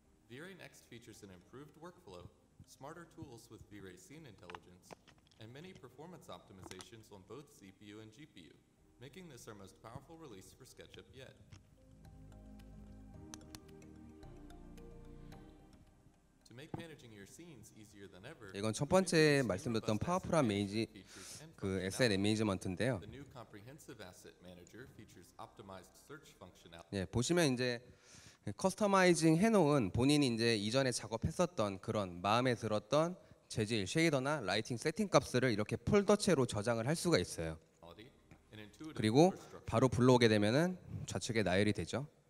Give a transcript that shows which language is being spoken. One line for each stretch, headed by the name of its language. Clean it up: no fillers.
English: V-Ray Next features an improved workflow, smarter tools with V-Ray Scene Intelligence, and many performance optimizations on both CPU and GPU, making this our most powerful release for SketchUp yet. To make managing your scenes easier than ever,
Korean: 이건 첫 번째 말씀드렸던 파워풀한 메이지 그 엑셀 매니지먼트인데요.
English: The new comprehensive asset manager features optimized search functionality.
Korean: 예, 보시면 이제 커스터마이징 해놓은 본인이 이제 이전에 작업했었던 그런 마음에 들었던 재질, 쉐이더나 라이팅 세팅 값들을 이렇게 폴더체로 저장을 할 수가 있어요. 그리고 바로 불러오게 되면은 좌측에 나열이 되죠.